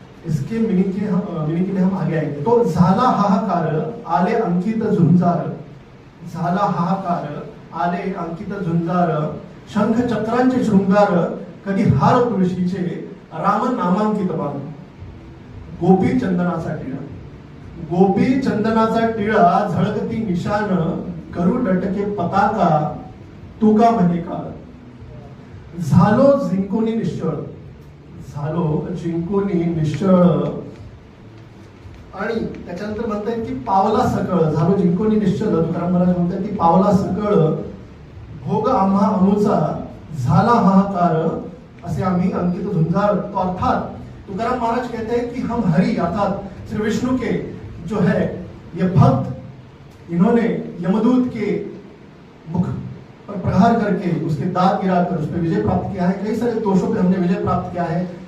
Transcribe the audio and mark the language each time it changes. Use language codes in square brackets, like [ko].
[hi] इसके मीनिंग के लिए हम आगे आएंगे। [mr] तो झाला हाहाकार आले अंकित झुंजार, झाला हाहाकार आले अंकित झुंजार, शंख चक्रांचे शृंगार, कधी हार तुळशीचे राम नामांकित बाण। गोपी चंदनाचा टिळा, गोपी चंदनाचा टिळा झळकती निशान, करू लटके पताका तुका म्हणे काळ। झालो जिंकोनी निश्चळ, झालो जिंकोनी निश्चळ। आणि त्याच्यानंतर म्हणतात की पावला सकळ, झालो जिंकोनी निश्चळ, तुकाराम महाराज म्हणतात की पावला सकळ, भोग आम्हा अनुचा झाला हाहाकार, असे आम्ही अंकित झुंजार। [hi] तो अर्थात तुकाराम महाराज कहते हैं कि हम हरि अर्थात श्री विष्णु के जो है ये भक्त, इन्होंने यमदूत के मुख पर प्रहार करके उसके दांत गिराकर उस पर विजय प्राप्त किया है। कई सारे दोषों पे हमने विजय प्राप्त किया है।